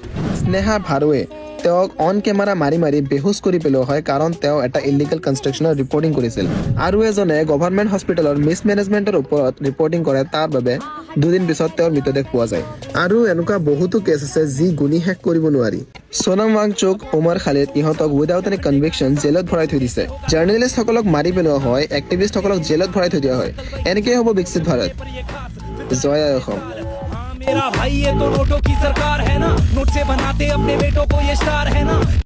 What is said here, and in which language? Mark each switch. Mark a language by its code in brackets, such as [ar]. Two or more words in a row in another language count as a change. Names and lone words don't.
[as] স্নেহা ভাৰুৱে তেওঁক [en] on camera [as] মাৰি বেহুচ কৰি পেলোৱা হয় কাৰণ তেওঁ এটা [en] illegal constructionৰ reporting [as] কৰিছিল আৰু এজনে [en] government hospitalৰ mismanagementৰ [as] ওপৰত ৰিপৰ্টিং কৰে তাৰ বাবে দুদিন পিছত তেওঁৰ মৃতদেহ পোৱা যায় আৰু এনেকুৱা বহুতো কেছ আছে যি গুণি শেষ কৰিব নোৱাৰি সোনম ৱাংচুক ওমৰ খালিদ ইহঁতক [en] without any conviction [as] জেলত ভৰাই থৈ দিছে জাৰ্নেলিষ্টসকলক মাৰি পেলোৱা হয় এক্টিভিষ্টসকলক জেলত ভৰাই থৈ দিয়া হয় এনেকৈ হ'ব বিকশিত ভাৰত জয় আই অসম [hi] मेरा भाई ये तो नोटों की सरकार है ना नोट से बनाते अपने बेटों को ये स्टार है ना